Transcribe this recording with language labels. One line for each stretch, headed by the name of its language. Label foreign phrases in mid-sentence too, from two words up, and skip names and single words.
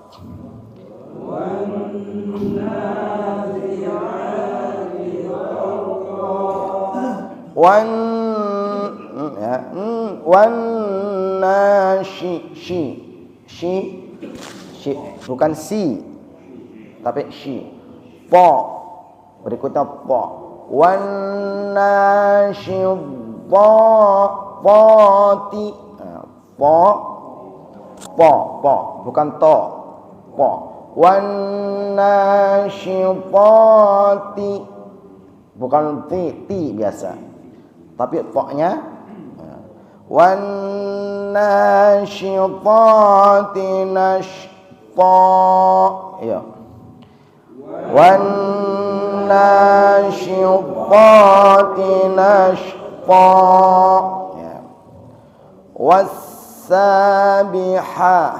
Indonesian: Shi bukan si tapi shi. Po berikutnya po.
Arabic: والناشطات
Indonesian: po bukan to. Po.
Arabic: والناشطات
Indonesian: bukan ti biasa. Tapi poknya
Arabic: والناشطات نشطا
Indonesian: ya
Arabic: والناشطات نشطا
Indonesian: ya was-sabiha